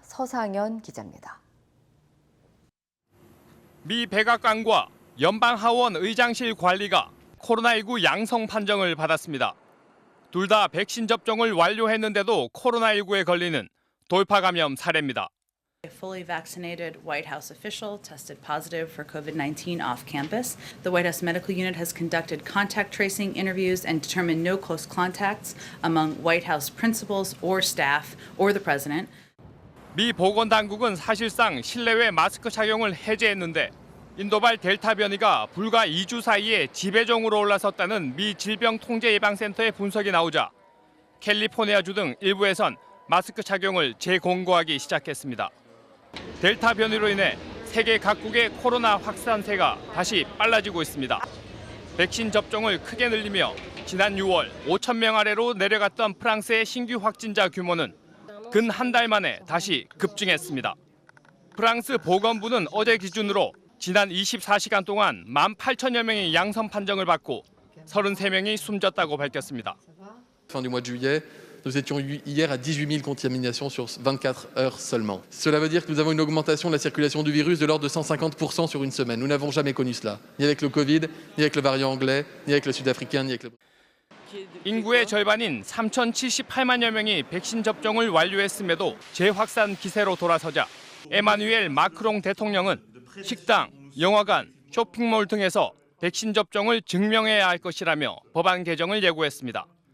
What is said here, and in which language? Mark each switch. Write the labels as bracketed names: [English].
[Korean] 서상현 기자입니다. 미 백악관과 연방하원 의장실 관리가 코로나19 양성 판정을 받았습니다. 둘 다 백신 접종을 완료했는데도 코로나19에 걸리는 돌파 감염 사례입니다. [English] A fully vaccinated White House official tested positive for COVID-19 off campus. The White House Medical Unit has conducted contact tracing interviews and determined no close contacts among White House principals or staff or the president. [Korean] 미 보건당국은 사실상 실내외 마스크 착용을 해제했는데 인도발 델타 변이가 불과 2주 사이에 지배종으로 올라섰다는 미 질병통제예방센터의 분석이 나오자 캘리포니아주 등 일부에선 마스크 착용을 재공고하기 시작했습니다. 델타 변이로 인해 세계 각국의 코로나 확산세가 다시 빨라지고 있습니다. 백신 접종을 크게 늘리며 지난 6월 5천 명 아래로 내려갔던 프랑스의 신규 확진자 규모는 근 한 달 만에 다시 급증했습니다. 프랑스 보건부는 어제 기준으로 지난 24시간 동안 18,000여 명이 양성 판정을 받고 33명이 숨졌다고 밝혔습니다. [French] Fin du mois de juillet, nous étions hier à 18 000 contaminations sur 24 heures seulement. Cela veut dire que nous avons une augmentation de la circulation du virus de l'ordre de 150% sur une semaine. Nous n'avons jamais connu cela, ni avec le Covid, ni avec le variant anglais, ni avec le sud-africain, ni avec le... [Korean] 인구의 절반인 3,078만여 명이 백신 접종을 완료했음에도 재확산 기세로 돌아서자 에마누엘 마크롱 대통령은 식당, 영화관, 쇼핑몰 등에서 백신 접종을 증명해야 할 것이라며 법안 개정을 예고했습니다.